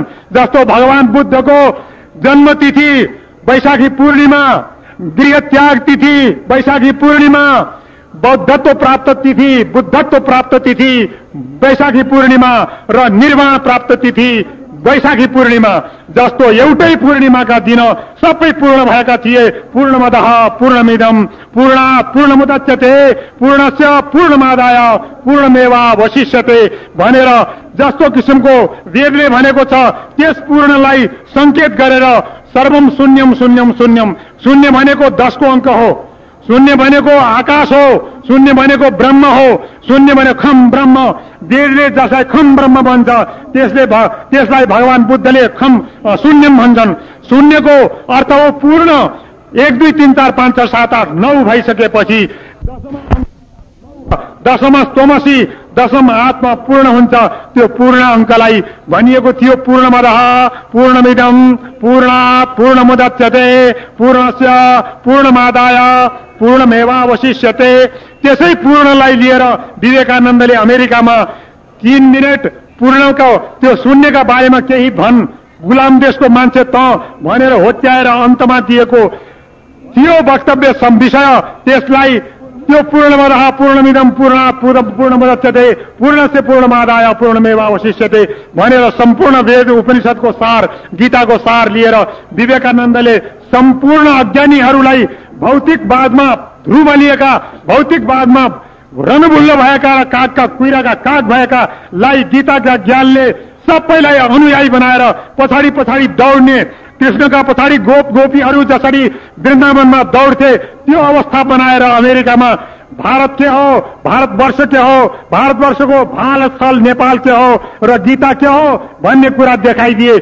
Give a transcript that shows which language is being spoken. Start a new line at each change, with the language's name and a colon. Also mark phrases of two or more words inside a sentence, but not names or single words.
Nepali: जस्तो भगवान बुद्धको जन्म तिथि वैशाखी पूर्णिमा, गृह त्याग तिथि वैशाखी पूर्णिमा, बौद्धत्व प्राप्त तिथि बुद्धत्व प्राप्त तिथि वैशाखी पूर्णिमा र निर्वाण प्राप्त तिथि वैशाखी पूर्णिमा, जस्तो एउटै पूर्णिमाका दिन सबै पूर्ण भएका थिए।
Sanskrit: पूर्णमदः पूर्णमिदं पूर्णात् पूर्णमुदच्यते पूर्णस्य पूर्णमादाय पूर्णमेवावशिष्यते
Nepali: भनेर जस्तो किसिमको वेदले भनेको छ, त्यस पूर्णलाई संकेत गरेर
Sanskrit: सर्वम शून्यम शून्यम शून्यम,
Nepali: शून्य भनेको 10 को अंक हो, शून्य भनेको आकाश हो, शून्य भनेको ब्रह्म हो, शून्य भनेको
Sanskrit: खम ब्रह्म।
Nepali: वेदले जसलाई
Sanskrit: खम ब्रह्म
Nepali: भन्छ त्यसलाई भगवान बुद्धले
Sanskrit: खम शून्यम
Nepali: भन्छन्। शून्यको अर्थ हो पूर्ण। 1 2 3 4 5 6 7 8 9 भइसकेपछि
Sanskrit: दशम स्तोमसी, दशम आत्मा
Nepali: पूर्ण हुन्छ।
Sanskrit: त्यो पूर्ण अंकलाई भनिएको थियो पूर्णमदः पूर्णमिदं पूर्णात् पूर्णमुदच्यते पूर्णस्य पूर्णमादाय पूर्णमेवावशिष्यते।
Nepali: त्यसै पूर्णलाई लिएर विवेकानन्दले अमेरिकामा 3 मिनेट पूर्णको त्यो शून्यका बारेमा केही भन्, गुलाम देशको मान्छे त भनेर होच्याएर अन्तमा दिएको थियो वक्तव्य विषय। त्यसलाई त्यो
Sanskrit: पूर्णमदः पूर्णमिदं पूर्णात् पूर्णमुदच्यते पूर्णस्य पूर्णमादाय पूर्णमेवावशिष्यते
Nepali: भनेर सम्पूर्ण वेद उपनिषदको सार, गीताको सार लिएर विवेकानन्दले सम्पूर्ण अज्ञानीहरूलाई भौतिकवादमा ध्रुवलिएका, भौतिकवादमा रणभुल्ल भएका, कागका कुइराका काग भएकालाई गीताका ज्ञानले सबैलाई अनुयायी बनाएर पछाडि पछाडि दौड्ने, कृष्णका पछाडि गोपीहरू जसरी वृन्दावनमा दौड्थे त्यो अवस्था बनाएर अमेरिकामा भारत के हो, भारतवर्ष के हो, भारतवर्षको भालस्थल नेपाल के हो र गीता के हो भन्ने कुरा देखाइदिए।